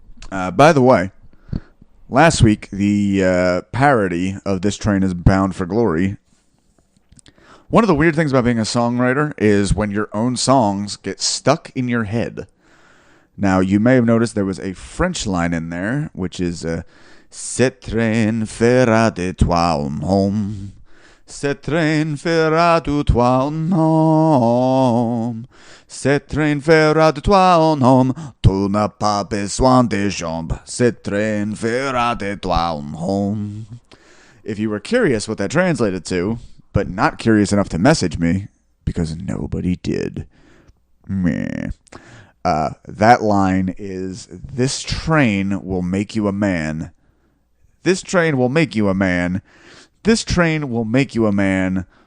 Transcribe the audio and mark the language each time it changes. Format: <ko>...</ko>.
<en>By the way, last week, the parody of This Train is Bound for Glory. One of the weird things about being a songwriter is when your own songs get stuck in your head. Now, you may have noticed there was a French line in there, which is,</en> <fr>Ce train fera de toi un homme. Ce train fera de toi un homme. Ce train fera de toi un homme. Tu n'as pas besoin de jambes. Ce train fera de toi un homme.</fr> <en>If you were curious what that translated to, but not curious enough to message me, because nobody did, meh. That line is, this train will make you a man. This train will make you a man. This train will make you a man.</en>